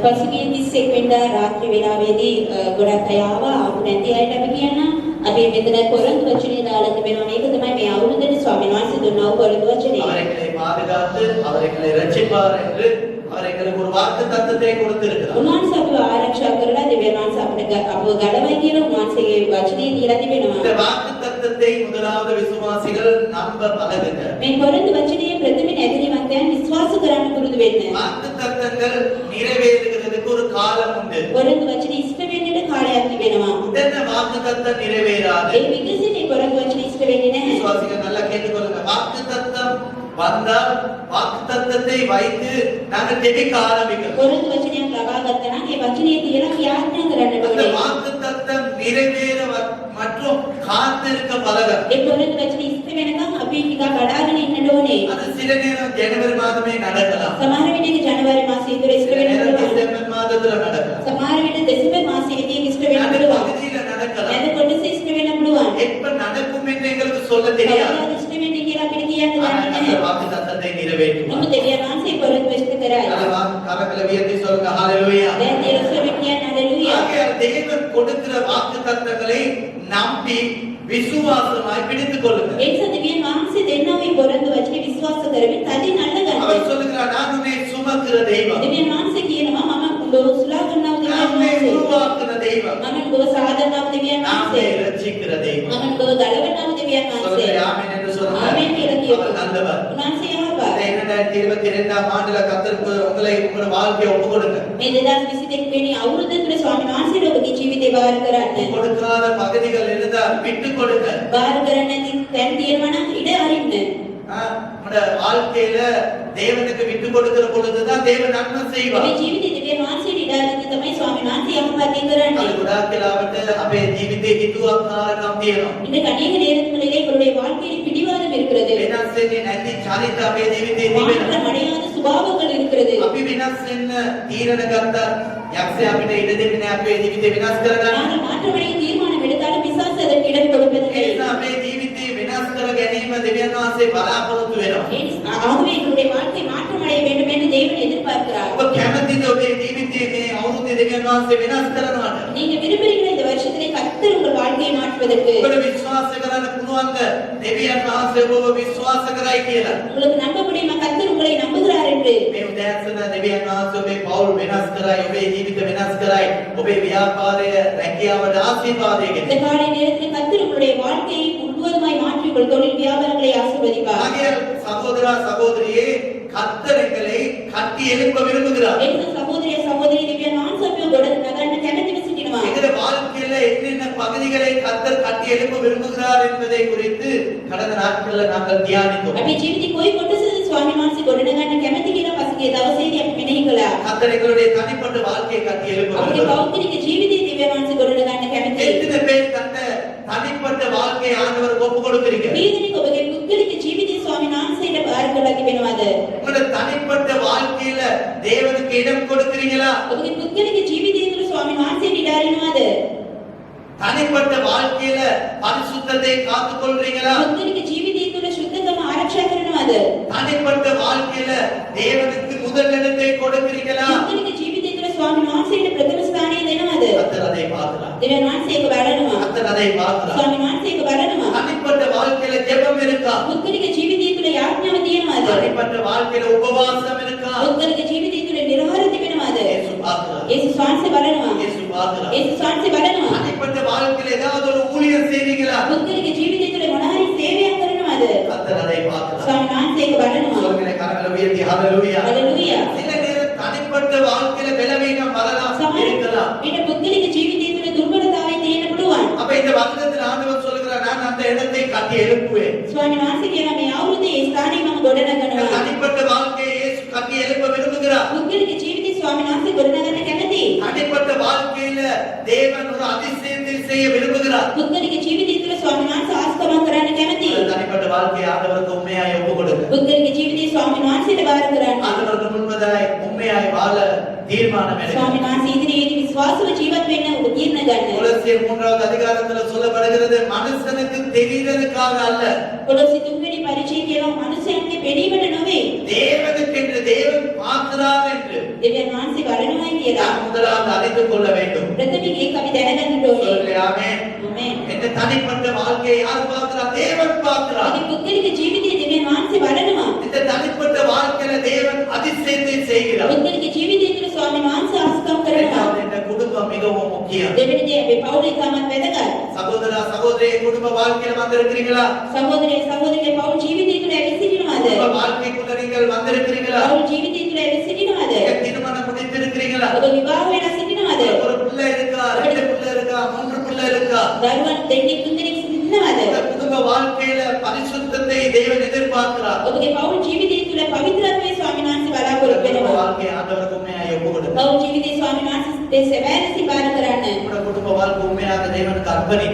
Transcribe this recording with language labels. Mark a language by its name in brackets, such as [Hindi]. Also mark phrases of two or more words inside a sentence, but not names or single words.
[Sinhala] පසුගිය 31 වෙනිදා රාත්‍රී වේලාවේදී ගොඩක් අය ආවා. ආපු නැති අයට අපි කියන්න අපි මෙතන පොරොන්දු වචනේ දාලා තිබෙනවා. මේක තමයි මේ අවුරුද්දේ ස්වාමීන් වහන්සේ දුන්නා වූ පොරොන්දු වචනේ. [Tamil] அவர்களை பாதுகாத்து அவர்களை ரட்சிப்பார் என்று அவர்களுக்கு ஒரு வாக்கு தத்தத்தை கொடுத்திருக்கிறார். [Sinhala] උන්වහන්සේ අපව ආරක්ෂා කරලා දෙවියන් වහන්සේ අපිට අපව ගලවයි කියලා උන්වහන්සේගේ වචනේ දීලා තිබෙනවා. [Tamil] இந்த வாக்கு தத்தத்தை முதலாவது விசுவாசிகள் நம்ப பழகுங்க. [Sinhala] මේ පොරොන්දු වචනේ ප්‍රථම නැතිවන්තයන් විශ්වාස කරන්න පුරුදු වෙන්න. [Tamil] வாக்கு தத்தங்கள் நிறைவேறுகிறதுக்கு ஒரு காலம் உண்டு. [Sinhala] පොරොන්දු වචනේ ඉෂ්ට වෙන්නට කාලයක් තිබෙනවා. [Tamil] உடனே வாக்கு தத்தம் நிறைவேறாது. [Sinhala] ඒ විගසිතේ පොරොන්දු වචනේ ඉෂ්ට වෙන්නේ නැහැ. [Tamil] விசுவாசிகள் நல்லா கேட்டுக்கொள்ளுங்க. வாக்கு தத்தம் வந்தால் வாக்கு தத்தத்தை வைத்து நாங்கள் ஜெபிக்க ஆரம்பிக்கிறோம். [Sinhala] පොරොන්දු වචනයක් ලබා ගත්තා නම් ඒ වචනේ තියලා ප්‍රාර්ථනා කරන්නට [Tamil] அந்த [Sinhala] ඕනේ. [Tamil] வாக்கு தத்தம் நிறைவேற மற்றும் காத்திருக்க பழக. [Sinhala] ඒ පොරොන්දු වචනේ ඉෂ්ට වෙනකම් අපි ටිකක් බලාගෙන ඉන්නට ඕනේ. [Tamil] அது சில நேரம் ஜனவரி மாதமே நடக்கலாம். [Sinhala] සමහර විටක ජනවාරි මාසයේ ඉතර ඉෂ්ට [Tamil] சில [Sinhala] වෙන්න [Tamil] நேரம் [Sinhala] පුළුවන්. [Tamil] டிசம்பர் மாதத்துல நடக்கலாம். [Sinhala] සමහර විට දෙසැම්බර් මාසයේදී ඉෂ්ට වෙන්න [Tamil] அந்த [Sinhala] පුළුවන්. [Tamil] பகுதியில நடக்கலாம். [Sinhala] නැද කොටස ඉෂ්ට වෙන්න පුළුවන්. [Tamil] எப்ப நடக்கும் என்று எங்களுக்கு சொல்ல தெரியாது. [Sinhala] කවදාද ඉෂ්ට වෙන්නේ කියලා අපිට කියන්න [Tamil] ஆனால் [Sinhala] දන්නේ [Tamil] அந்த [Sinhala] නැහැ. [Tamil] வாக்கு தத்தத்தை நிறைவேற்றுவார். [Sinhala] නමුත් දෙවියන් වහන්සේ පොරොන්දු ඉෂ්ට කරයි. [Tamil] நல்ல வாக்கு கரங்களை உயர்த்தி சொல்லுங்க ஹalleluya. [Sinhala] දැන් දේවසෙවිත් කියන්න හalleluya. [Tamil] ஆகையால் தேவன் கொடுக்கிற வாக்கு தத்தங்களை நம்பி விசுவாசமாய் பிடித்துக் கொள்ளுங்க. [Sinhala] ඒ නිසා දෙවියන් වහන්සේ දෙන්නා වූ පොරොන්දු වචනේ විශ්වාස කරමින් තදින් අල්ලගන්න. [Tamil] அவர் சொல்லுகிறார் நான் உன்னை சுமக்கிற தெய்வம். [Sinhala] දෙවියන් වහන්සේ කියනවා මම උඹව උසුලා ගන්නා වූ [Tamil] நான் உன்னை [Sinhala] දෙවියන් වහන්සේ. [Tamil] உருவாக்குற தெய்வம். [Sinhala] මම උඹව සාදනා වූ දෙවියන් [Tamil] நான் உன்னை [Sinhala] වහන්සේ. [Tamil] ரட்சிக்கிற தெய்வம். [Sinhala] මම උඹව ගලවනා වූ දෙවියන් [Tamil] சொல்லுங்க [Sinhala] වහන්සේ. [Tamil] ஆமென் என்று சொல்லுங்க. [Sinhala] ආමේන් කියලා කියමු. [Tamil] அவர் நல்லவர். [Sinhala] උන්වහන්සේ යහපත්. [Tamil] 2022 ஆண்டுல கர்த்தருக்கு உங்களை உங்களுடைய வாழ்க்கையை ஒப்பு கொடுங்க. [Sinhala] මේ 2022 වෙනි අවුරුද්ද තුල ස්වාමීන් වහන්සේට ඔබගේ ජීවිතේ බාර කරන්න. [Tamil] கொடுக்காத பகுதிகள் இருந்தால் விட்டு கொடுங்க. [Sinhala] බාර කරන්න නැති තැන් තියෙනවා නම් ඉඩ අරින්න. [Tamil] நம்முடைய வாழ்க்கையில தேவனுக்கு விட்டு கொடுக்கிற பொழுதுதான் தேவன் நன்மை செய்வார். [Sinhala] මේ ජීවිතේ දෙවියන් වහන්සේට ඉඩ අරින්න තමයි ස්වාමීන් වහන්සේ යහපත් කරන්නේ. [Tamil] அது உடாக்கலாவட்டு [Sinhala] අපේ ජීවිතේ හිතුවක්කාරකම් තියෙනවා. [Tamil] இந்த அநேக நேரங்களிலே எங்களுடைய வாழ்க்கையில் பிடிவாதம் இருக்கிறது. [Sinhala] වෙනස් වෙන්නේ නැති චරිත අපේ ජීවිතේ [Tamil] மாற்றம் [Sinhala] තිබෙනවා. [Tamil] அடையாத சுபாவங்கள் இருக்கிறது. [Sinhala] අපි වෙනස් වෙන්න තීරණ ගත්තා. යක්ෂය අපිට ඉඩ දෙන්නේ නැහැ අපේ ජීවිතේ වෙනස් කරගන්න. [Tamil] நாங்கள் மாற்றமடைய தீர்மானம் எடுத்தாலும் பிசாசு அதற்கு இடம் கொடுப்பதில்லை. [Sinhala] ඒ නිසා අපේ ජීවිතේ වෙනස් කර ගැනීම දෙවියන් වහන්සේ බලාපොරොත්තු වෙනවා. [Tamil] ஆகவே எங்களுடைய வாழ்க்கை மாற்றமடைய வேண்டும் என்று தேவன் எதிர்பார்க்கிறார். [Sinhala] ඔබ කැමතිද ඔබේ ජීවිතේ මේ අවුරුද්දේ දෙවියන් වහන්සේ වෙනස් කරනවට? [Tamil] நீங்க விரும்புகிறீர்கள் இந்த வருஷத்திலே கர்த்தர் உங்கள் வாழ்க்கையை மாற்றுவதற்கு. [Sinhala] ඔබට විශ්වාස කරන්න පුළුවන්ද දෙවියන් වහන්සේ ඔබව විශ්වාස කරයි කියලා? [Tamil] உங்களுக்கு நம்ப முடியுமா கர்த்தர் உங்களை நம்புகிறார் என்று? [Sinhala] මේ උදෑසන දෙවියන් වහන්සේ ඔබේ පෞල් වෙනස් කරයි, ඔබේ ජීවිත වෙනස් කරයි, ඔබේ ව්‍යාපාරය රැකියාවට ආශිර්වාදය [Tamil] இந்த [Sinhala] ගෙනයි. [Tamil] காலை நேரத்தில் கர்த்தர் உங்களுடைய வாழ்க்கையை முழுவதுமாய் மாற்றி உங்கள் தொழில் வியாபாரங்களை ஆசீர்வதிப்பார். ஆகையால் சகோதரா சகோதரியே கர்த்தர் எங்களை கட்டி எழுப்ப விரும்புகிறார். எந்த சகோதரிய சகோதரி தேவியன் ஆன்சபியோ கொட நகரன கெனதி விசிட்டிනවා. எங்களுடைய வாழ்க்கையில என்னென்ன பகுதிகளை கர்த்தர் கட்டி எழுப்ப விரும்புகிறார் என்பதை குறித்து கடந்த நாட்கள்ல நாங்கள் தியானித்தோம். [Sinhala] අපි ජීවිතේ කොයි කොටසද ස්වාමීන් වහන්සේ ගොඩනගන්න කැමති කියලා පසුගිය දවසේදී අපි මෙනෙහි කළා. [Tamil] கர்த்தர் எங்களுடைய தனிப்பட்ட வாழ்க்கையை கட்டி எழுப்ப [Sinhala] අපේ [Tamil] விரும்புகிறார். [Sinhala] පෞද්ගලික ජීවිතේ தேவியன் වහන්සේ ගොඩනගන්න කැමති. [Tamil] எத்தனை பேர் தன்னை தனிப்பட்ட வாழ்க்கையை ஆண்டவருக்கு ஒப்பு கொடுக்கிறீங்க? [Sinhala] කීදෙනෙක් ඔබගේ පුද්ගලික ජීවිතේ ස්වාමීන් වහන්සේට බාර කරලා තිබෙනවද? [Tamil] உங்களுடைய தனிப்பட்ட வாழ்க்கையில தேவனுக்கு இடம் கொடுக்கிறீங்களா? [Sinhala] ඔබගේ පුද්ගලික ජීවිතය තුළ ස්වාමීන් වහන්සේට ඉඩ අරිනවද? [Tamil] தனிப்பட்ட வாழ்க்கையில பரிசுத்தத்தை காத்துக் கொள்றீங்களா? [Sinhala] පුද්ගලික ජීවිතය තුළ සුද්ධකම ආරක්ෂා කරනවද? [Tamil] தனிப்பட்ட வாழ்க்கையில தேவனுக்கு முதல் இடத்தை கொடுக்கிறீங்களா? [Sinhala] පුද්ගලික ජීවිතය තුළ ස්වාමීන් වහන්සේට ප්‍රථම ස්ථානය දෙනවද? [Tamil] கர்த்தர் அதை பார்க்கிறார். [Sinhala] දෙවියන් වහන්සේ ඒක බලනවා. [Tamil] கர்த்தர் அதை பார்க்கிறார். [Sinhala] ස්වාමීන් වහන්සේ ඒක බලනවා. [Tamil] தனிப்பட்ட வாழ்க்கையில ஜெபம் இருக்கா? [Sinhala] පුද්ගලික ජීවිතය තුළ යාඥාව තියෙනවද? [Tamil] தனிப்பட்ட வாழ்க்கையில உபவாசம் இருக்கா? [Sinhala] පුද්ගලික ජීවිතය තුළ නිර්හාර තිබෙනවද? [Tamil] இயேசு பார்க்கிறார். [Sinhala] යේසුස් වහන්සේ බලනවා. [Tamil] இயேசு பார்க்கிறார். [Sinhala] යේසුස් වහන්සේ බලනවා. [Tamil] தனிப்பட்ட வாழ்க்கையில ஏதாவது ஒரு ஊழியம் செய்றீங்களா? [Sinhala] පුද්ගලික ජීවිතය තුළ මොන හරි සේවයක් කරනවද? [Tamil] கர்த்தர் அதை பார்க்கிறார். [Sinhala] ස්වාමීන් වහන්සේ ඒක බලනවා. [Tamil] சொல்லுங்க கரங்களை உயர்த்தி ஹalleluya. [Sinhala] හalleluya. [Tamil] சில நேரம் தனிப்பட்ட வாழ்க்கையில பலவீனம் வரலாம் இருக்கலாம். [Sinhala] ඊට පුද්ගලික ජීවිතය තුළ දුර්වලතාවය තියෙන්න පුළුවන්. [Tamil] அப்ப இந்த வசனத்தில் ஆண்டவர் சொல்கிறார் நான் அந்த இடத்தை கட்டி எழுப்புவேன். [Sinhala] ස්වාමීන් වහන්සේ කියනවා මේ අවුරුද්දේ ඒ ස්ථානය මම ගොඩනගනවා. [Tamil] தனிப்பட்ட வாழ்க்கையை இயேசு கட்டி எழுப்ப விரும்புகிறார். [Sinhala] පුද්ගලික ජීවිතය ස්වාමීන් වහන්සේ ගොඩනගන්න කැමතියි. [Tamil] தனிப்பட்ட வாழ்க்கையில தேவன் ஒரு அதிசயத்தை செய்ய விரும்புகிறார். [Sinhala] පුද්ගලික ජීවිතය තුළ ස්වාමීන් වහන්සේ ආස්කමක් කරන්න කැමතියි. [Tamil] தனிப்பட்ட வாழ்க்கையை ஆண்டவருக்கு உண்மையாய் ஒப்பு கொடுங்க. [Sinhala] පුද්ගලික ජීවිතය ස්වාමීන් වහන්සේට බාර කරන්න. [Tamil] ஆண்டவருக்கு முன்பதாய் உண்மையாய் வாழ தீர்மானம் எடுங்க. [Sinhala] ස්වාමීන් වහන්සේ ඉදිරියේදී විශ්වාසව ජීවත් වෙන්න ඔබ තීරණ ගන්න. [Tamil] கொலோசியர் 3வது அதிகாரத்துல சொல்லப்படுகிறது மனுஷனுக்கு தெரியறதுக்காக அல்ல. [Sinhala] කොලොසි 3 වෙනි පරිච්ඡේදයේ කියනවා මනුෂ්‍යයන්ගේ පෙනීමට නොවේ. [Tamil] தேவனுக்கென்று தேவன் பார்க்கிறார் என்று [Sinhala] දෙවියන් වහන්සේ බලනවායි කියලා. [Tamil] நாம் முதலாவது அறிந்து கொள்ள வேண்டும். [Sinhala] ප්‍රථමයෙන් ඒක අපි දැනගන්න ඕනේ. [Tamil] சொல்லுங்க ஆமென். [Sinhala] ආමේන්. [Tamil] இந்த தனிப்பட்ட வாழ்க்கையை யார் பார்க்கிறார்? தேவன் பார்க்கிறார். [Sinhala] මේ පුද්ගලික ජීවිතයේ දෙවියන් වහන්සේ බලනවා. [Tamil] இந்த தனிப்பட்ட வாழ்க்கையில தேவன் அதிசயத்தை செய்கிறார். [Sinhala] පුද්ගලික ජීවිතය තුළ ස්වාමීන් වහන්සේ ආස්කම් කරනවා. [Tamil] இரண்டாவது, இந்த குடும்பம் மிகவும் முக்கியம். [Sinhala] දෙවෙනි දේ අපේ පවුලේ ඉතාමත් වැදගත්. [Tamil] சகோதரா சகோதரி குடும்ப வாழ்க்கையில வந்திருக்கிறீங்களா? [Sinhala] සහෝදරයෝ සහෝදරියගේ පවුල් ජීවිතය තුළ ඇවිත් සිටිනවාද? [Tamil] குடும்ப வாழ்க்கைக்குள்ள நீங்கள் வந்திருக்கிறீங்களா? [Sinhala] පවුල් ජීවිතය තුළ ඇවිත් සිටිනවාද? [Tamil] நீங்க திருமணம் முடித்திருக்கிறீங்களா? [Sinhala] ඔබ විවාහ වෙලා සිටිනවාද? [Tamil] ஒரு பிள்ளை இருக்கா? ரெண்டு பிள்ளை இருக்கா? மூன்று பிள்ளை இருக்கா? [Sinhala] දරුවන් දෙන්නෙක් තුන් දෙනෙක් සිටිනවාද? [Tamil] இந்த குடும்ப வாழ்க்கையில பரிசுத்தத்தை தேவன் எதிர்பார்க்கிறார். [Sinhala] ඔබගේ පවුල් ජීවිතය තුළ පවිත්‍රත්වයේ ස්වාමීන් වහන්සේ බලාපොරොත්තු [Tamil] குடும்ப [Sinhala] වෙනවා. [Tamil] வாழ்க்கையை ஆண்டவருக்கு உண்மையாய் ஒப்பு கொடுங்க. [Sinhala] පවුල් ජීවිතයේ ස්වාමීන් වහන්සේ සැබෑ ලෙස බාර කරන්න. [Tamil] உங்களோட குடும்ப வாழ்க்கை உண்மையாக தேவனுக்கு அர்ப்பணிங்க.